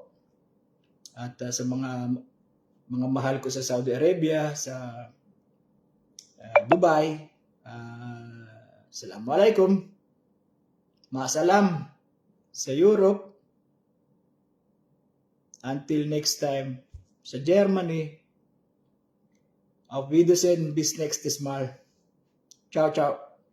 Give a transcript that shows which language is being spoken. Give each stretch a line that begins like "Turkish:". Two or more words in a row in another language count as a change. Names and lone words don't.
Filipino: At sa mga mahal ko sa Saudi Arabia, sa Dubai, Assalamualaikum. Maasalam sa Europe.
English: Until next time, sa Germany.
German: Auf Wiedersehen, bis nächstes Mal.
Italian: Ciao, ciao.